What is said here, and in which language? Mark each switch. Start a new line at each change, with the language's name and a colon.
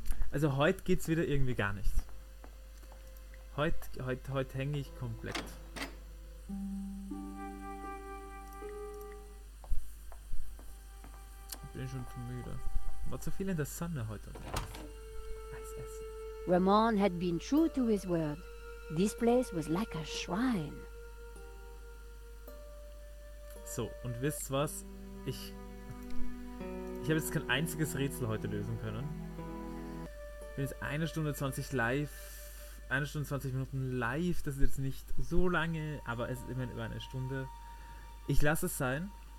German: Also heute geht's wieder irgendwie gar nicht. Heute hänge ich komplett. Ich bin schon zu müde. War zu viel in der Sonne heute. Eis essen.
English: Ramon had been true to his word. This place was like a shrine.
German: So, und wisst was? Ich habe jetzt kein einziges Rätsel heute lösen können. Ich bin jetzt 1 Stunde 20 live. 1 Stunde 20 Minuten live. Das ist jetzt nicht so lange, aber es ist immerhin über eine Stunde. Ich lasse es sein.